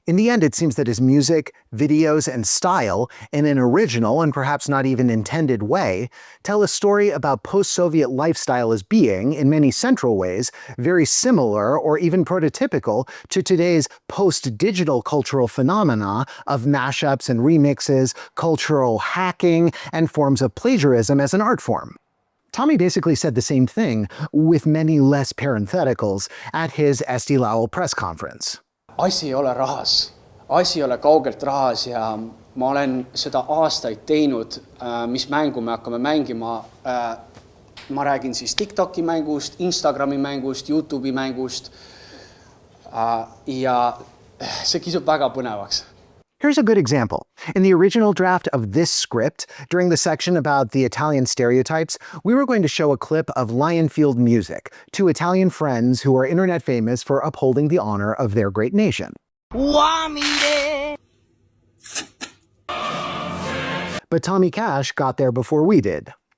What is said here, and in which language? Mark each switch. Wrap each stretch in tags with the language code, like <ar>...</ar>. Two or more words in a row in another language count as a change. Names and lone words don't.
<en>In the end, it seems that his music, videos, and style, in an original and perhaps not even intended way, tell a story about post-Soviet lifestyle as being, in many central ways, very similar or even prototypical to today's post-digital cultural phenomena of mashups and remixes, cultural hacking, and forms of plagiarism as an art form. Tommy basically said the same thing, with many less parentheticals, at his Eesti Laul press conference.</en> <et>Asi ei ole rahas, asi ei ole kaugelt rahas ja ma olen seda aastaid teinud, mis mängu me hakkame mängima. Ma räägin siis TikToki mängust, Instagrami mängust, YouTube'i mängust ja see kisub väga põnevaks.</et> <en>Here's a good example. In the original draft of this script, during the section about the Italian stereotypes, we were going to show a clip of Lionfield Music, two Italian friends who are internet famous for upholding the honor of their great nation. But Tommy Cash got there before we did.</en>